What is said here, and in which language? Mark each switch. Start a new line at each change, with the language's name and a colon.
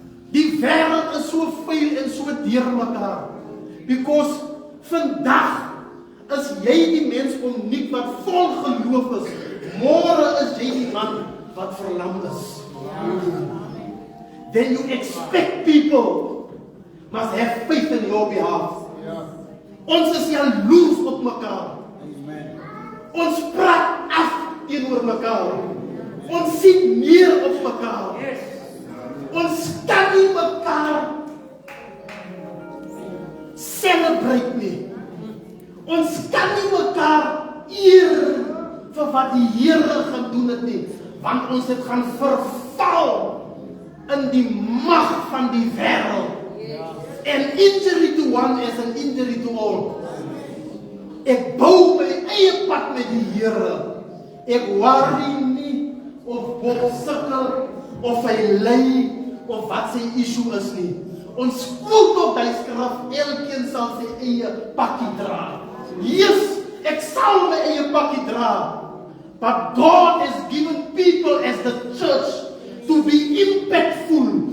Afrikaans: Die wêreld is so vuil en so deurmekaar. Because vandag is jy die mens uniek wat vol geloof is. Môre is jy die man wat verlam is.
English: Then you expect people must have faith in your behalf.
Afrikaans: Ons is jaloers op mekaar. Ons praat af teenoor mekaar. Ons sien neer op mekaar. Ons kan nie mekaar celebrate nie. Ons kan nie mekaar eer vir wat die Here gedoen het nie, want ons het gaan verval in die mag van die wêreld.
English: An injury to one is an injury to all.
Afrikaans: Ek bou my eie pad met die Here. Ek worry nie of Bob sukkel of hy ly of wat sy issue is nie. Ons quote op die skrif, elkeen sal sy eie pakkie dra. Yes, ek sal my eie pakkie dra.
English: But God has given people as the church to be impactful.